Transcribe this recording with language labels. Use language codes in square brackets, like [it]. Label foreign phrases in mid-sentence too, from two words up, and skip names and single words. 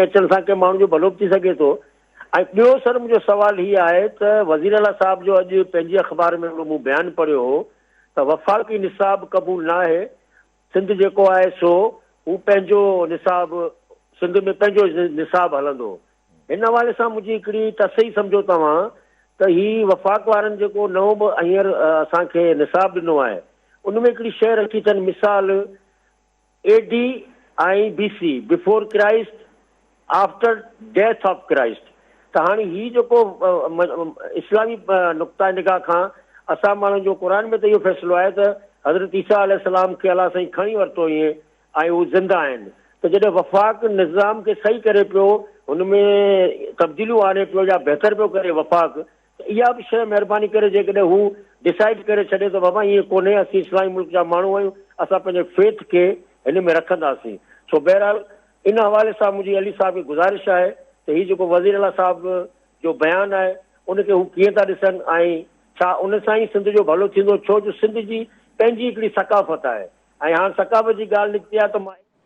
[sd] अचण सां कंहिं माण्हू जो भलो बि थी सघे थो ऐं ॿियो सर मुंहिंजो सुवालु हीअ आहे त वज़ीर आला साहिब जो अॼु पंहिंजी अख़बार में मूं बयानु पढ़ियो हो त वफ़ाक़ी निसाब क़बूल न आहे सिंध जेको आहे सो हू पंहिंजो निसाब सिंध में पंहिंजो निसाब हलंदो हिन हवाले सां मुंहिंजी हिकिड़ी तसही सम्झो तव्हां त हीअ वफ़ाक़ वारनि जेको नओं बि हींअर असांखे निसाब ॾिनो आहे उन में हिकिड़ी शइ रखी अथनि मिसाल AD ऐं BC [en] Before Christ After Death of Christ [sd] त हाणे हीअ जेको इस्लामी नुक़्ता निगाह खां असां माण्हुनि जो क़ुर में त इहो फ़ैसिलो आहे त हज़रत ईसा अलैहिस्सलाम खे अलाह साईं खणी वरितो ईअं ऐं हू ज़िंदा आहिनि त जॾहिं वफ़ाक़ निज़ाम खे सही करे पियो हुन में तब्दीलियूं आणे पियो या बहितर पियो करे वफ़ाक़ त इहा बि शइ महिरबानी करे जेकॾहिं हू डिसाइड करे छॾे त बाबा ईअं कोन्हे असीं इस्लामी मुल्क जा माण्हू आहियूं असां पंहिंजे फेथ खे हिन में रखंदासीं सो बहरहाल इन हवाले सां मुंहिंजी अली साहिब खे गुज़ारिश आहे त हीउ जेको वज़ीर आला साहिब जो बयानु आहे उनखे हू कीअं था ॾिसनि ऐं छा उन सां ई सिंध जो भलो थींदो छो जो सिंध जी पंहिंजी हिकिड़ी सकाफ़त आहे ऐं हाणे सकाफ़त जी ॻाल्हि निकिती आहे त मां